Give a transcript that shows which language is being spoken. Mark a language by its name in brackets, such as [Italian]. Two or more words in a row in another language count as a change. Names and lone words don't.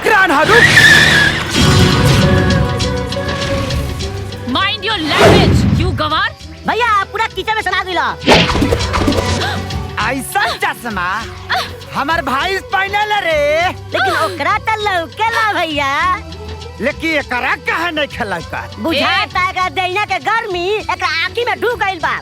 [Bhojpuri] कौन है? रुक। [English] Mind your language you गवार। [Bhojpuri] भैया पूरा किचन में सना दिला। ऐसा चश्मा हमार भाई पहनले रे। लेकिन ओकरा त लौकेला भैया। लेकिन एकरा कहा नहीं खेला का? बुझाता है दैना के गर्मी एकरा आँखी में ढुक गइल बा।